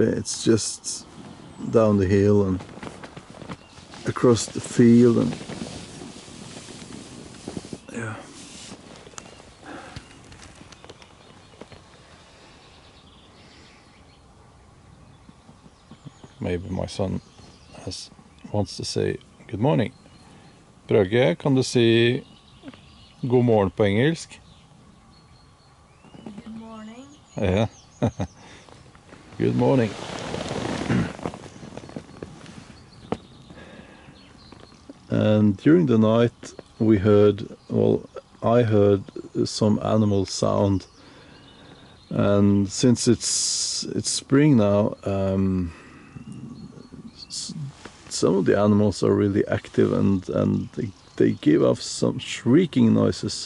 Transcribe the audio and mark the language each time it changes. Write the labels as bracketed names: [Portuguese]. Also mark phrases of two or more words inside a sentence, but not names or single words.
[English] It's just down the hill and across the field, and yeah. Maybe my son wants to say good morning. [Norwegian] Brage, kan du si god morgen på engelsk? [English] Good morning. Yeah. Good morning. And during the night we heard, well, I heard some animal sound, and since it's spring now, some of the animals are really active, and they give off some shrieking noises.